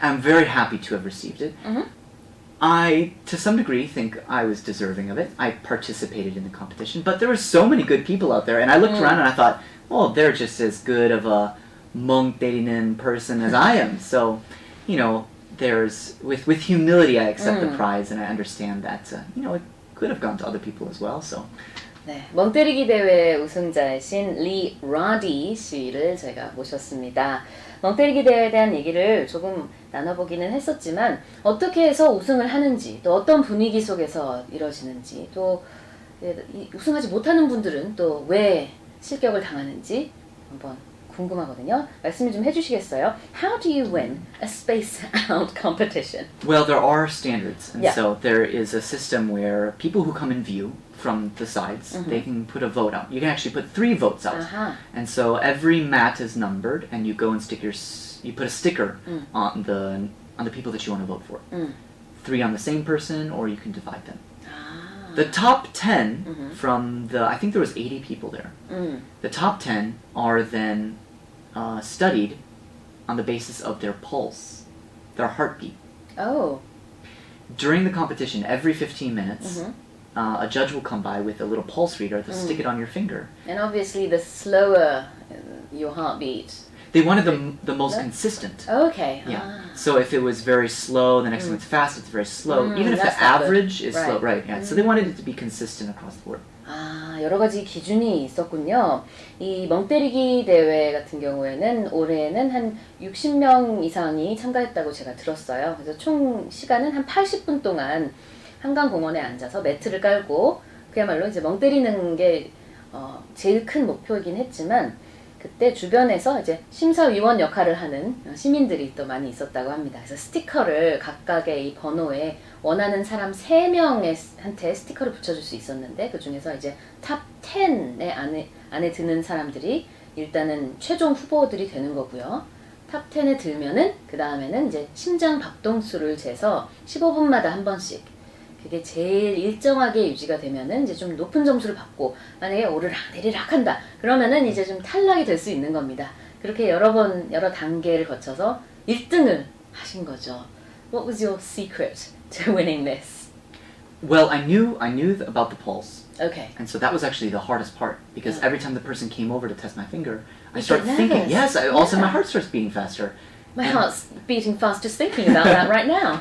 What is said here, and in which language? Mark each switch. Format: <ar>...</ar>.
<en>I'm very happy to have received it. I, to some degree, think I was deserving of it. I participated in the competition, but there were so many good people out there, and I looked around and I thought, well, they're just as good of a 멍때리는 person as I am. So, you know, there's with humility, I accept the prize, and I understand that you know, it could have gone to other people as well. So.</en> <ko>네, 멍때리기 대회 우승자이신 리 라디 씨를 제가 모셨습니다. 멍때리기 대회에 대한 얘기를 조금 나눠보기는 했었지만 어떻게 해서 우승을 하는지 또 어떤 분위기 속에서 이루어지는지 또 우승하지 못하는 분들은 또 왜 실격을 당하는지 한번 궁금하거든요. 말씀을 좀 해주시겠어요?</ko> <en>How do you win a space out competition? Well, there are standards, and Yeah. so there is a system where people who come in view from the sides, they can put a vote out. You can actually put 3 votes out, and so every mat is numbered, and you go and you put a sticker on the people that you want to vote for. 3 on the same person, or you can divide them. The top 10 from I think there was 80 people there. The top 10 are then studied on the basis of their pulse, their heartbeat. Oh. During the competition, every 15 minutes, a judge will come by with a little pulse reader to stick it on your finger. And obviously the slower your heartbeat. They wanted the most consistent. Okay. Yeah. So if it was very slow, the next one it's fast, it's very slow. Even if the average is slow, right? Yeah. So they wanted it to be consistent across the board.</en> <ko>여러 가지 기준이 있었군요. 이 멍때리기 대회 같은 경우에는 올해는 한 60명 이상이 참가했다고 제가 들었어요. 그래서 총 시간은 한 80분 동안 한강공원에 앉아서 매트를 깔고 그야말로 이제 멍 때리는 게 제일 큰 목표이긴 했지만 그때 주변에서 이제 심사위원 역할을 하는 시민들이 또 많이 있었다고 합니다. 그래서 스티커를 각각의 이 번호에 원하는 사람 3명한테 스티커를 붙여줄 수 있었는데 그 중에서 이제 탑 10에 안에 드는 사람들이 일단은 최종 후보들이 되는 거고요. 탑 10에 들면은 그 다음에는 이제 심장 박동수를 재서 15분마다 한 번씩 그게 제일 일정하게 유지가 되면은 이제 좀 높은 점수를 받고 만약에 오르락 내리락 한다 그러면은 이제 좀 탈락이 될 수 있는 겁니다. 그렇게 여러 단계를 거쳐서 1등을 하신 거죠.</ko> <en>What was your secret to winning this? Well, I knew about the pulse. Okay. And so that was actually the hardest part because every time the person came over to test my finger, I You start get thinking, nervous. all of a sudden my heart starts beating faster. My heart's beating fast just thinking about that right now.</en>